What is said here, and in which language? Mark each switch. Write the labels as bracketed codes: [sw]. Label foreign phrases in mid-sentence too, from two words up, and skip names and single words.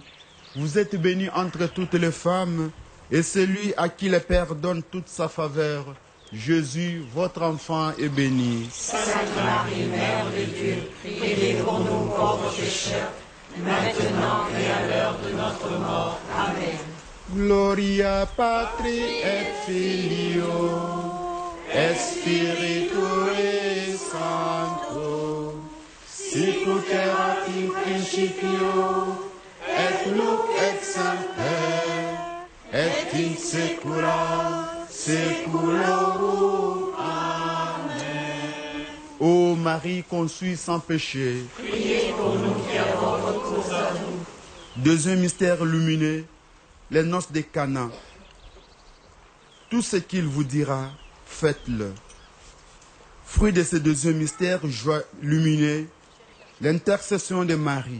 [fr] Vous êtes bénie entre toutes les femmes, et celui à qui le Père donne toute sa faveur, Jésus, votre enfant, est béni. Sainte Marie, Mère de Dieu, priez pour nous pauvres pécheurs, maintenant et à l'heure de notre mort. Amen. [la] Gloria Patri et Filio, et Spiritui Sancto, sicut erat in principio, et nunc et semper, et in saecula saeculorum. Amen. [fr] Ô Marie conçue sans péché, Priez pour nous qui avons recours à vous. deuxième mystère lumineux, les noces de Cana. Tout ce qu'il vous dira, faites-le. Fruit de ce deuxième mystère lumineux, l'intercession de Marie.